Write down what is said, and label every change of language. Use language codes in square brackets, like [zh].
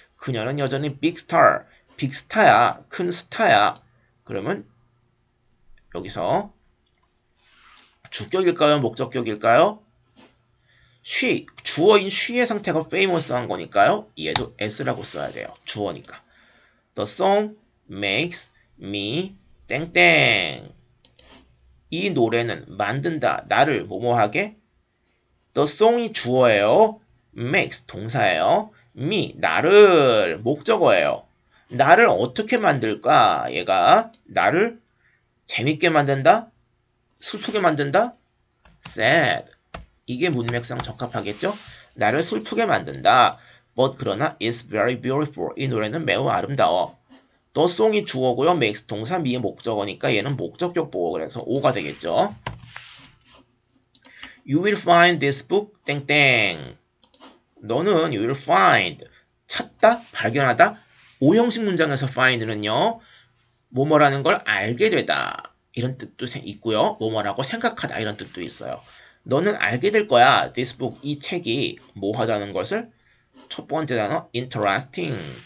[ko] 그녀는 여전히 big star. 빅스타야. 큰 스타야. 그러면 여기서 주격일까요? 목적격일까요? she, 주어인 she의 상태가 famous한 거니까요. 얘도 s라고 써야 돼요. 주어니까. [en] The song makes me [ko] 땡땡. 이 노래는 만든다. 나를 뭐뭐하게. The song이 주어예요. makes 동사예요. me 나를 목적어예요. 나를 어떻게 만들까? 얘가 나를 재밌게 만든다? 슬프게 만든다? sad. 이게 문맥상 적합하겠죠? 나를 슬프게 만든다. [en] But [ko] 그러나 [en] it's very beautiful. [ko] 이 노래는 매우 아름다워. The song이 주어고요. makes 동사 미의 목적어니까 얘는 목적격 보호. 그래서 O가 되겠죠. [en] You will find this book [ko] 땡땡. 너는 [en] you will find [ko] 찾다, 발견하다. 오형식 문장에서 find는요. 뭐뭐라는 걸 알게 되다. 이런 뜻도 있고요. 뭐뭐라고 생각하다. 이런 뜻도 있어요. 너는 알게 될 거야. This book, 이 책이 뭐 하다는 것을. 첫 번째 단어 interesting.